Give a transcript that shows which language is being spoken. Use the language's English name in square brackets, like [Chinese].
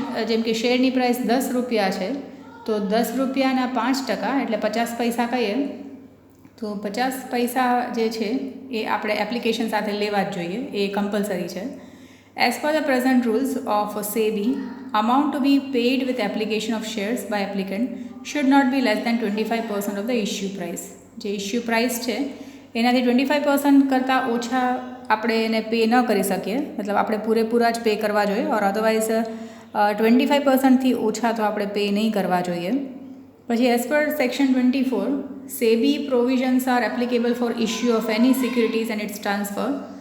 [Gujarati] જેમ કે શેરની પ્રાઇસ 10 રૂપિયા છે, તો 10 રૂપિયાના 5% એટલે 50 પૈસા કહીએ, તો 50 પૈસા જે છે એ આપણે એપ્લિકેશન સાથે લેવા જ જોઈએ, એ કમ્પલસરી છે. [English] As per the present rules of SEBI, amount to be paid with application of shares by applicant should not be less than 25% of the issue price. [Gujarati] જે ઇશ્યુ પ્રાઇસ છે એનાથી 25% કરતાં ઓછા આપણે એને પે ન કરી શકીએ, મતલબ આપણે પૂરેપૂરા જ પે કરવા જોઈએ, ઓર અધરવાઇઝ 25%થી ઓછા તો આપણે પે નહીં કરવા જોઈએ. [English] પછી as per section 24, SEBI provisions are applicable for issue of any securities and its transfer.